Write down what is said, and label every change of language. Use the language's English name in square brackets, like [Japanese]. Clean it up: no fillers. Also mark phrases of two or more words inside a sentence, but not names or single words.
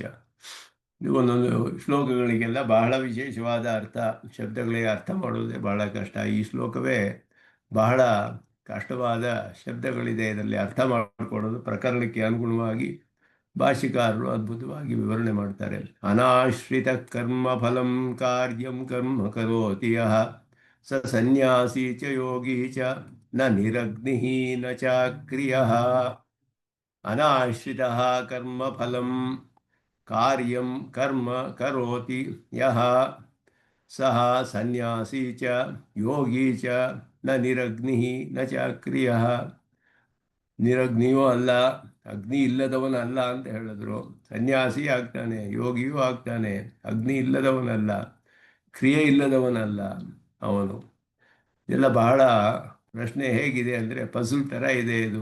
[Kannada] ಇದು ಒಂದೊಂದು ಶ್ಲೋಕಗಳಿಗೆಲ್ಲ ಬಹಳ ವಿಶೇಷವಾದ ಅರ್ಥ, ಶಬ್ದಗಳಿಗೆ ಅರ್ಥ ಮಾಡುವುದೇ ಬಹಳ ಕಷ್ಟ. ಈ ಶ್ಲೋಕವೇ ಬಹಳ ಕಷ್ಟವಾದ ಶಬ್ದಗಳಿದೆ, ಇದರಲ್ಲಿ ಅರ್ಥ ಮಾಡಿಕೊಳ್ಳೋದು. ಪ್ರಕರಣಕ್ಕೆ ಅನುಗುಣವಾಗಿ ಭಾಷ್ಯಕಾರರು ಅದ್ಭುತವಾಗಿ ವಿವರಣೆ ಮಾಡ್ತಾರೆ. [Sanskrit] ಅನಾಶ್ರಿತ ಕರ್ಮ ಫಲಂ ಕಾರ್ಯಂ ಕರ್ಮ ಕರೋತಿ ಯಃ ಸ ಸನ್ಯಾಸಿ ಚ ಯೋಗಿ ಚ ನ ನಿರಗ್ನಿ ನ ಚಾಕ್ರಿಯಃ. ಅನಾಶ್ರಿತ ಕರ್ಮ ಫಲಂ ಕಾರ್ಯಂ ಕರ್ಮ ಕರೋತಿ ಯಃ ಸಹ ಸನ್ಯಾಸಿ ಚ ಯೋಗಿ ಚ ನ ನಿರಗ್ನಿ ನ ಚಾಕ್ರಿಯಃ. [Kannada] ನಿರಗ್ನಿಯೂ ಅಲ್ಲ, ಅಗ್ನಿ ಇಲ್ಲದವನಲ್ಲ ಅಂತ ಹೇಳಿದ್ರು. ಸನ್ಯಾಸಿ ಆಗ್ತಾನೆ, ಯೋಗಿಯೂ ಆಗ್ತಾನೆ, ಅಗ್ನಿ ಇಲ್ಲದವನಲ್ಲ, ಕ್ರಿಯೆ ಇಲ್ಲದವನಲ್ಲ ಅವನು. ಇದೆಲ್ಲ ಬಹಳ ಪ್ರಶ್ನೆ ಹೇಗಿದೆ ಅಂದರೆ ಪಝಲ್ ಥರ ಇದೆ ಇದು.